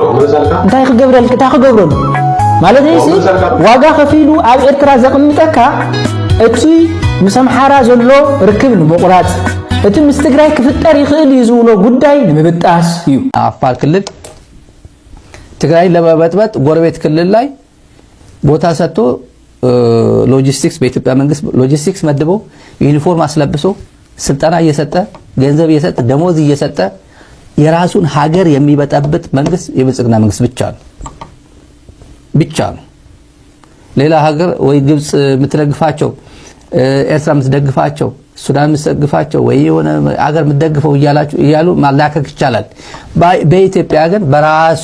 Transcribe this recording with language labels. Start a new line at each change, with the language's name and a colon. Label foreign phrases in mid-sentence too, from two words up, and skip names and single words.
Tigrinya: እንታይ ክገብረሉ ማለት እዚ ዋጋ ከፊሉ ኣብ ኤርትራ ዘቕምጠካ እቲ ምስ ኣምሓራ ዘሎ ርክብ ንምቁራጽ እቲ ምስ ትግራይ ክፍጠር ይኽእል ዝብሎ ጉዳይ ንምብጣስ እዩ።
Amharic: አፋር ክልል ትግራይ ለመበጥበጥ ጎረቤት ክልል ላይ ቦታ ሰጥቶ ሎጂስቲክስ በኢትዮጵያ መንግስት ሎጂስቲክስ መድቦ ዩኒፎርም አስለብሶ ስልጠና እየሰጠ ገንዘብ እየሰጠ ደሞዝ እየሰጠ የራሱን ሀገር የሚበጠብጥ መንግስት የብልጽግና መንግስት ብቻ ነው። ሌላ ሀገር ወይ ግብጽ የምትደግፋቸው ኤርትራ የምትደግፋቸው ሱዳን የምትደግፋቸው ወይ የሆነ ሀገር የምትደግፈው እያሉ ማላከክ ይቻላል። በኢትዮጵያ ግን በራሱ